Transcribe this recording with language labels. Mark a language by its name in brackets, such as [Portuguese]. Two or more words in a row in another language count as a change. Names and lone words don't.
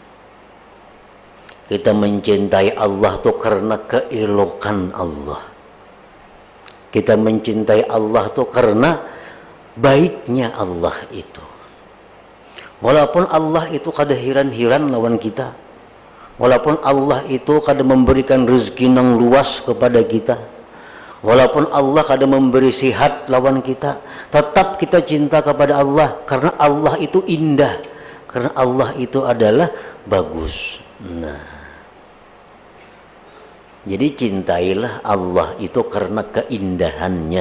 [Indonesian] Kita mencintai Allah itu karena keelokan Allah. Kita mencintai Allah itu karena baiknya Allah itu. [Banjar] Walaupun Allah itu kada hiran-hiran lawan kita. [Indonesian] Walaupun Allah itu kada memberikan rezeki yang luas kepada kita. Walaupun Allah kadang memberi sihat lawan kita, tetap kita cinta kepada Allah karena Allah itu indah, Karena Allah itu adalah bagus. Nah, jadi cintailah Allah itu karena keindahannya.